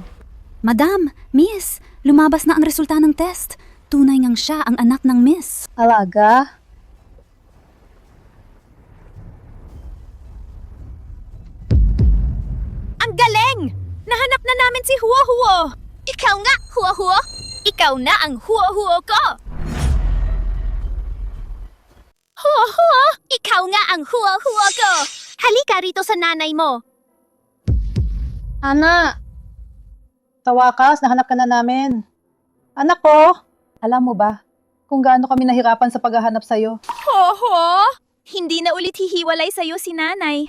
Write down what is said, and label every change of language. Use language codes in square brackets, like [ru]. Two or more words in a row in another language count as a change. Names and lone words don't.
[tl] Madam, Miss, lumabas na ang resulta ng test. Tunay ngang siya ang anak ng Miss. Alaga? Ang galing! Nahanap na namin si Huo-Huo! Ikaw nga, Huo-Huo! Ikaw na ang Huo-Huo ko! Huo-Huo! Ikaw nga ang Huo-Huo ko! Halika rito sa nanay mo! Ana! Sa wakas, nahanap ka na namin. Anak ko, alam mo ba kung gaano kami nahirapan sa paghahanap sa'yo? Huo-Huo! Hindi na ulit hihiwalay sa'yo si nanay.